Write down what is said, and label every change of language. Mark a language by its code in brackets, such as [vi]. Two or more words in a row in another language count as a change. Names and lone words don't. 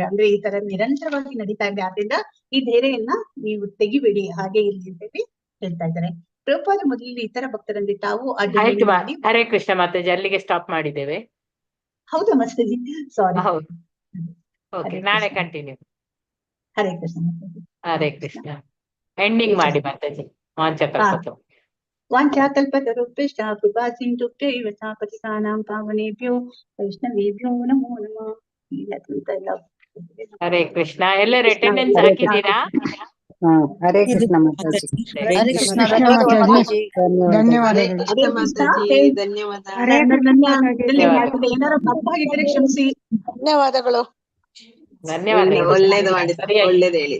[kn] ಅಂದ್ರೆ ಈ ತರ ನಿರಂತರವಾಗಿ ನಡೀತಾ ಇದೆ, ಆದ್ರಿಂದ ಈ ಡೇರೆಯನ್ನ ನೀವು ತೆಗಿಬೇಡಿ, ಹಾಗೆ ಇರ್ಲಿ ಅಂತ ಹೇಳಿ ಹೇಳ್ತಾ ಇದ್ದಾರೆ. ಪ್ರಭುಪಾದ ಮೊದಲಿಗೆ ಇತರ ಭಕ್ತರಲ್ಲಿ ತಾವು ಹರೇ ಕೃಷ್ಣ ಮಾತಾಜಿ, ಅಲ್ಲಿಗೆ ಸ್ಟಾಪ್ ಮಾಡಿದ್ದೇವೆ. ಹೌದಾ ಮಾತಾಜಿ, ಸಾರಿ. ಹೌದು, ಓಕೆ, ನಾಳೆ ಕಂಟಿನ್ಯೂ. ಹರೇ ಕೃಷ್ಣ ಮಾತಾಜಿ. ಹರೇ ಕೃಷ್ಣ. ಎಂಡಿಂಗ್ ಮಾಡಿ ಮಾತಾಜಿ. [sa] ವಾಂಛಾಕಲ್ಪತರುಭ್ಯಶ್ಚ ಕೃಪಾ ಸಿಂಧುಭ್ಯೈವ ಚ ಪತಿತಾನಾಂ ಪಾವನೇಭ್ಯೋ ವೈಷ್ಣವೇಭ್ಯೋ ನಮೋ ನಮಃ. [kn] ಹರೇ ಕೃಷ್ಣ. ಎಲ್ಲರೂ ಅಟೆಂಡೆನ್ಸ್ ಹಾಕಿದ್ದೀರಾ? ಹರೇ ಕೃಷ್ಣ ಮಾತಾಜಿ. ಹರೇ ಕೃಷ್ಣ ಮಾತಾಜಿ. ಧನ್ಯವಾದಗಳು. ಏನಾದ್ರು ತಪ್ಪಾಗಿದ್ರೆ ಕ್ಷಮಿಸಿ. ಧನ್ಯವಾದಗಳು. ಒಳ್ಳೇದು ಮಾಡಿ, ಒಳ್ಳೇದು ಹೇಳಿ.